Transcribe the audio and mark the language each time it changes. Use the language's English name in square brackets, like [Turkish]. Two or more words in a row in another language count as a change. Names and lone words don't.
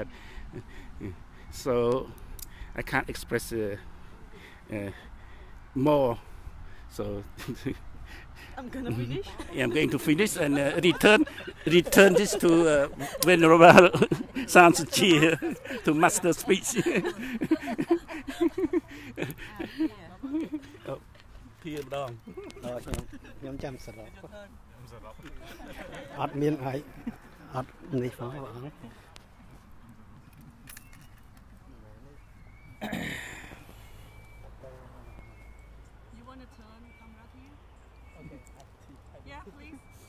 [English] So I can't express more. So I'm gonna finish. I'm going to finish and return this to Venerable San Sochea to master speech. [Khmer] ភាម្ដងដល់ខ្ញុំចាំសរុបអត់មានអីអត់នេះផងបង [English] You want to turn camera to you? Okay. Yeah, please.